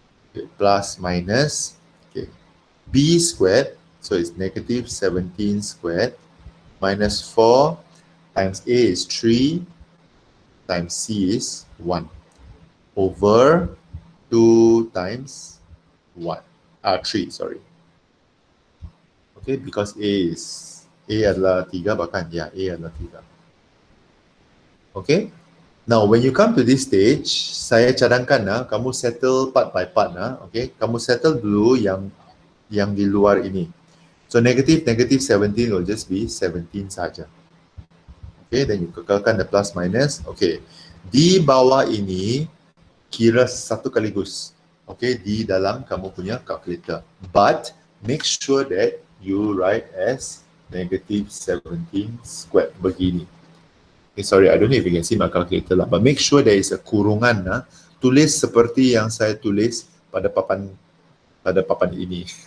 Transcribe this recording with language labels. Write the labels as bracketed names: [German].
[English] Okay, plus minus. Okay, B squared. So it's negative 17 squared minus 4 times A is 3 times C is 1 over 2 times 1. 3, sorry. [Malay] Okay, because A adalah 3 bahkan. Ya, A adalah 3. Okay. [English] Now, when you come to this stage, [Malay] saya cadangkan kamu settle [English] part by part. [Malay] Okay, kamu settle dulu yang di luar ini. [English] So negative 17 will just be 17 saja. Okay, then you kekalkan the plus minus. [Malay] Okay, di bawah ini kira satu kaligus. Okay, di dalam kamu punya calculator. [English] But make sure that you write as negative 17 squared begini. Okay, sorry, I don't know if you can see my calculator lah. But make sure there is a kurungan. [Malay] Tulis seperti yang saya tulis pada papan ini.